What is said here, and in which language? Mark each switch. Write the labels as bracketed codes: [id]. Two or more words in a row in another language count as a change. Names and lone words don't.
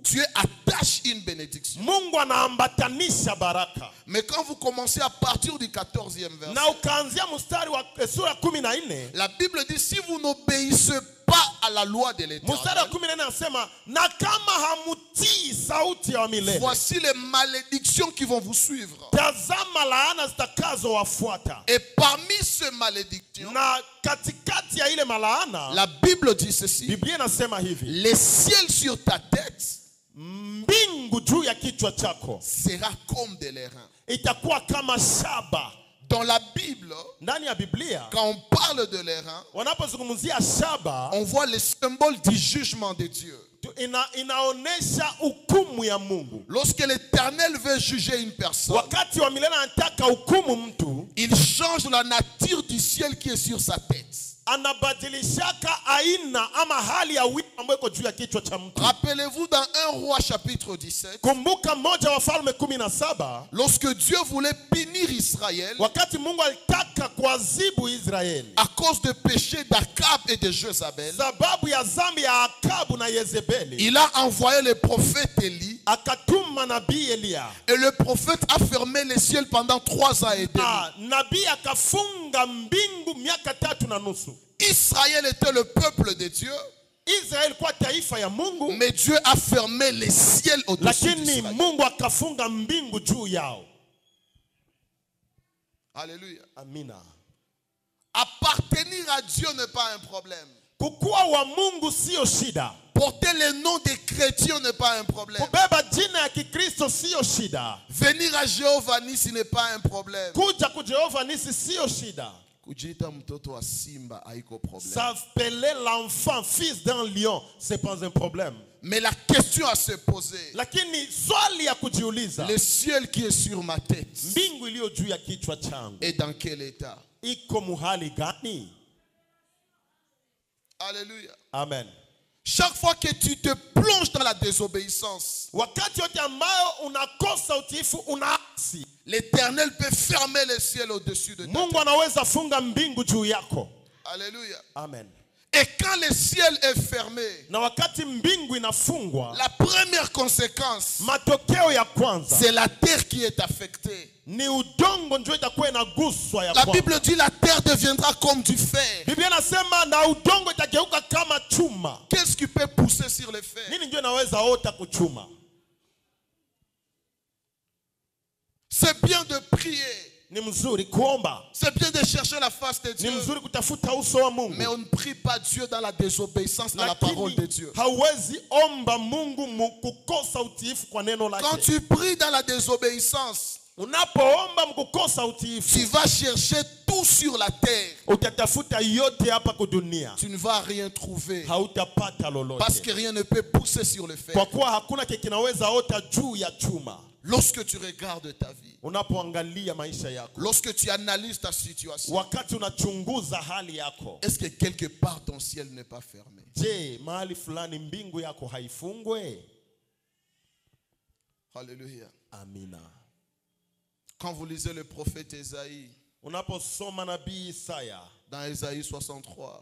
[fr] Dieu attache une bénédiction. [sw] Mungu anaambatanisha baraka. [fr] Mais quand vous commencez à partir du 14e verset, [sw] Na ukaanzia mstari wa sura 14, [fr] la Bible dit, si vous n'obéissez pas à la loi de [sw] mstari wa [fr] l'Éternel, [sw] 14 anasema, na kama hamutii sauti ya milele, [fr] voici les malédictions qui vont vous suivre. [sw] tazama laana zitakazo wafuata. [fr] Et parmi ces malédictions, [sw] Na katikati ya ile malaana, [fr] la Bible dit ceci. [sw] Biblia inasema hivi: [fr] Le ciel sur ta tête [sw] mbingu juu ya kichwa chako [fr] sera comme de l'airain. [sw] itakuwa kama shaba. [fr] Dans la Bible, [sw] Ndani ya Biblia [fr] quand on parle de l'airain, [sw] wanapozungumzia shaba, [fr] on voit le symbole du jugement de Dieu. [sw] inaonesha hukumu ya Mungu. [fr] Lorsque l'Éternel veut juger une personne, [sw] Wakati wa milele anataka hukumu mtu, [fr] il change la nature du ciel qui est sur sa tête. [sw] anabadilishaka aina ama hali ya wingu ambayo iko juu ya kichwa cha mtu. [fr] Rappelez-vous dans 1 Roi chapitre 17, [sw] Kumbuka mmoja wa Falme 17, [fr] lorsque Dieu voulait punir Israël [sw] wakati Mungu alitaka kuadhibu Israeli [fr] à cause des péchés d'Akab et de Jézabel, [sw] sababu ya dhambi ya Akabu na Yezebeli, [fr] il a envoyé le prophète Élie, [sw] akatuma nabii Elia. [fr] et le prophète a fermé les ciels pendant 3 ans et demi. [sw] Nabii akafunga mbingu miaka 3 na nusu. [fr] Israël était le peuple de Dieu, [sw] Israeli kwa taifa ya Mungu, [fr] mais Dieu a fermé les ciels au-dessus [sw] lakini [fr] d'Israël. [sw] Mungu akafunga mbingu juu yao. [fr] Alléluia. [sw] Amina. [fr] Appartenir à Dieu n'est pas un problème. [sw] Kukuwa wa Mungu sio shida. [fr] Porter le nom des chrétiens n'est pas un problème. [sw] Kubeba jina ya Kikristo sio shida. [fr] Venir à Jéhovah Nissi n'est pas un problème. [sw] Kuja ku Jehova Nisi sio shida. Kujita mtoto wa simba haiko problème. [fr] S'appeler l'enfant fils d'un lion, c'est pas un problème. Mais la question à se poser, [sw] Lakini swali ya kujiuliza, [fr] le ciel qui est sur ma tête [sw] mbingu iliyo juu ya kichwa changu [fr] est dans quel état? [sw] iko muhali gani? [fr] Alléluia. [sw] Amen. [fr] Chaque fois que tu te plonges dans la désobéissance, [sw] Wakati yote ambayo unakosa utiifu, unaasi, [fr] l'Éternel peut fermer le ciel au-dessus de toi. [sw] Mungu anaweza funga mbingu juu yako. [fr] Alléluia. [sw] Amen. [fr] Et quand le ciel est fermé, [sw] Na wakati mbingu inafungwa, [fr] la première conséquence, [sw] matokeo ya kwanza [fr] c'est la terre qui est affectée. [sw] ni udongo ndio itakuwa inaguswa ya [fr] La [sw] kwanza. [fr] Bible dit la terre deviendra comme du fer. [sw] Biblia inasema na udongo itageuka kama chuma. [fr] Qu'est-ce qui peut pousser sur le fer? [sw] Nini ndio inaweza ota kuchuma? [fr] C'est bien de prier. [sw] Ni mzuri kuomba. [fr] C'est bien de chercher la face de [sw] Ni [fr] Dieu. [sw] mzuri kutafuta uso wa Mungu. [fr] Mais on ne prie pas Dieu dans la désobéissance à la parole de Dieu. [sw] Hauwezi omba Mungu kukosa utiifu kwa neno lake. [fr] Quand tu pries dans la désobéissance, [sw] Unapoomba mkukosa utiifu, [fr] tu vas chercher tout sur la terre. [sw] utatafuta yote hapa kudunia. [fr] Tu ne vas rien trouver. [sw] Hautapata lolote. [fr] Parce que rien ne peut pousser sur le fer. [sw] Kwa kuwa hakuna kile kinaweza ota juu ya chuma. [fr] Lorsque tu regardes ta vie, [sw] Unapoangalia maisha yako, [fr] lorsque tu analyses ta situation, [sw] wakati unachunguza hali yako, [fr] est-ce que quelque part ton ciel n'est pas fermé? [sw] je, mahali fulani mbingu yako haifungwe? [fr] Alléluia. [sw] Amina. [fr] Quand vous lisez le prophète Ésaïe, [sw] Unaposoma nabii Isaya [fr] dans Ésaïe 63,